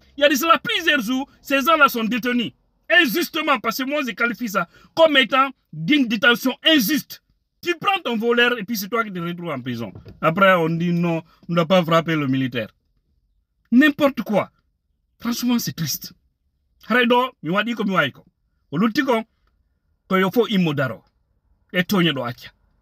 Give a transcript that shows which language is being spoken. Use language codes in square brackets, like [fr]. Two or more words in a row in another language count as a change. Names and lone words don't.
[fr] Il y a de cela plusieurs jours, ces gens-là sont détenus. Injustement, parce que moi, je qualifie ça comme étant d'une détention injuste. Tu prends ton voleur et puis c'est toi qui te retrouves en prison. Après, on dit non, on ne doit pas frapper le militaire. N'importe quoi. Franchement, c'est triste. [ff] Haraido, mi wadi ko mi wayi ko. O lutti ko yo fo immo daro. E toñe do acca.